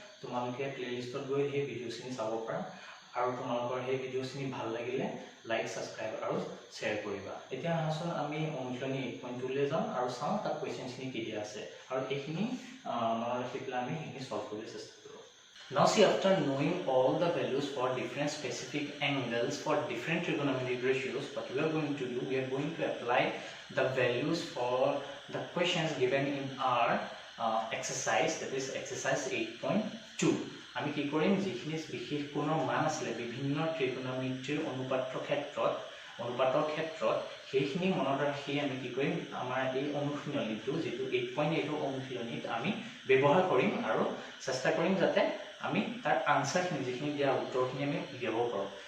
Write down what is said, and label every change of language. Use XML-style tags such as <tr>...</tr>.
<as>তোমালোকে প্লেলিষ্টত গৈ সেই ভিডিঅ'খিনি চাব পাৰা আৰু তোমালোকৰ সেই ভিডিঅ'খিনি ভাল লাগিলে লাইক, ছাবস্ক্ৰাইব আৰু শ্বেয়াৰ কৰিবা। এতিয়া আহাচোন আমি অনুশীলনী 8.2লৈ যাওঁ আৰু চাওঁ তাত কুৱেশ্যনখিনি কি দিয়া আছে আৰু এইখিনি মনত ৰাখি পেলাই আমি সেইখিনি সলভ কৰিবলৈ চেষ্টা কৰোঁ।</as> <en>Now see, after knowing all the values for different specific angles for different trigonometric ratios, what we are going to do, we are going to apply the values for the questions given in our exercise, that is exercise 8.2.</en> <as>আমি কি কৰিম যিখিনি বিশেষ কোণৰ মান আছিলে বিভিন্ন ট্ৰিগোনোমেট্ৰিৰ অনুপাতৰ ক্ষেত্ৰত সেইখিনি মনত ৰাখি আমি কি কৰিম আমাৰ এই অনুশীলনীটো যিটো 8.8 অনুশীলনীত আমি ব্যৱহাৰ কৰিম আৰু চেষ্টা কৰিম যাতে আমি তাৰ আনসাৰখিনি যিখিনি দিয়া উত্তৰখিনি আমি উলিয়াব পাৰোঁ।</as>